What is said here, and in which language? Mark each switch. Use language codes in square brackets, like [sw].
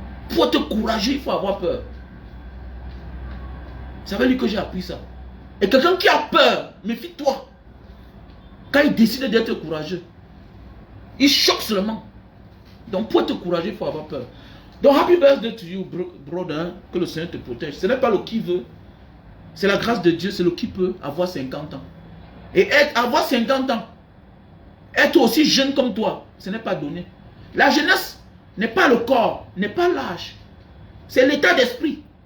[fr] Pour être courageux, il faut avoir peur. C'est avec lui que j'ai appris ça. Et quelqu'un qui a peur, méfie-toi. Quand il décide d'être courageux, il choque seulement. Donc pour être courageux, il faut avoir peur. [en] Donc happy birthday to you, brother. [fr] Que le Seigneur te protège. Ce n'est pas le qui veut. C'est la grâce de Dieu, c'est le qui peut avoir 50 ans. Et avoir 50 ans, être aussi jeune comme toi, ce n'est pas donné. La jeunesse n'est pas le corps, n'est pas l'âge. C'est l'état d'esprit.